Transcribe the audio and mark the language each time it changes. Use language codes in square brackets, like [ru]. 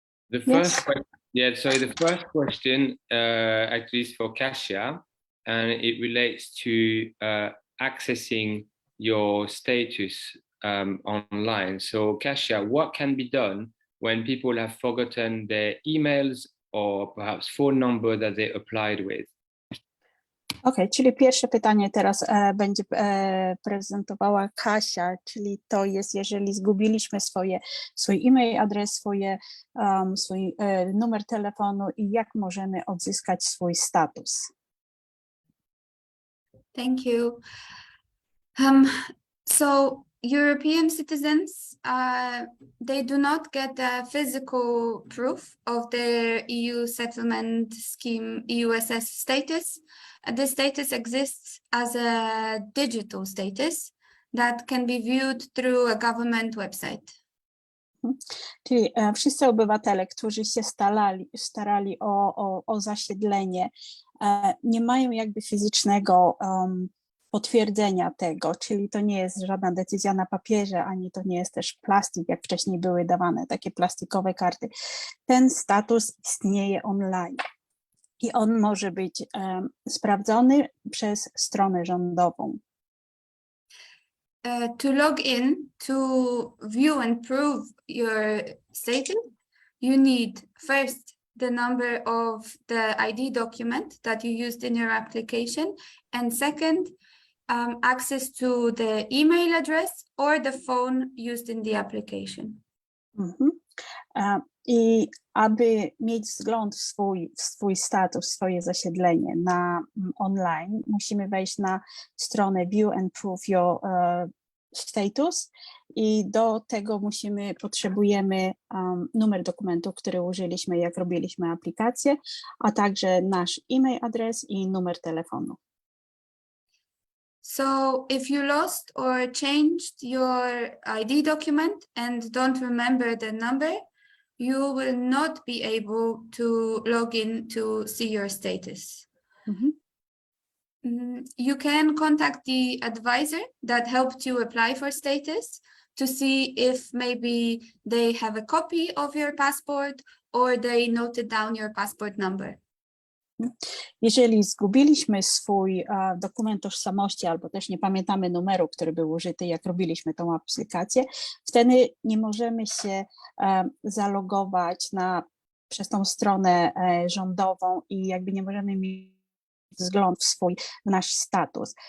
[en] The first the first question actually is for Kasia, and it relates to accessing your status online. So Kasia, what can be done when people have forgotten their emails or perhaps phone number that they applied with? [pl] Okej, czyli pierwsze pytanie teraz będzie prezentowała Kasia, czyli to jest, jeżeli zgubiliśmy swój e-mail, adres, swój numer telefonu i jak możemy odzyskać swój status. [en] Thank you. So European citizens, they do not get a physical proof of their EU settlement scheme EUSS status. This status exists as a digital status that can be viewed through a government website. [pl] Czyli wszyscy obywatele, którzy się starali o zasiedlenie, nie mają jakby fizycznego potwierdzenia tego, czyli to nie jest żadna decyzja na papierze, ani to nie jest też plastik, jak wcześniej były dawane takie plastikowe karty. Ten status istnieje online i on może być sprawdzony przez stronę rządową. [en] To log in to view and prove your status, you need first the number of the ID document that you used in your application, and second, access to the email address or the phone used in the application. [pl] I aby mieć wzgląd w swój status, swoje zasiedlenie online, musimy wejść na stronę View and Prove Your Status i do tego potrzebujemy numer dokumentu, który użyliśmy, jak robiliśmy aplikację, a także nasz e-mail adres i numer telefonu. [en] So if you lost or changed your ID document and don't remember the number, you will not be able to log in to see your status. You can contact the advisor that helped you apply for status to see if maybe they have a copy of your passport or they noted down your passport number. [pl] Jeżeli zgubiliśmy swój dokument tożsamości albo też nie pamiętamy numeru, który był użyty, jak robiliśmy tą aplikację, wtedy nie możemy się zalogować przez tą stronę rządową i jakby nie możemy mieć wzgląd w nasz status.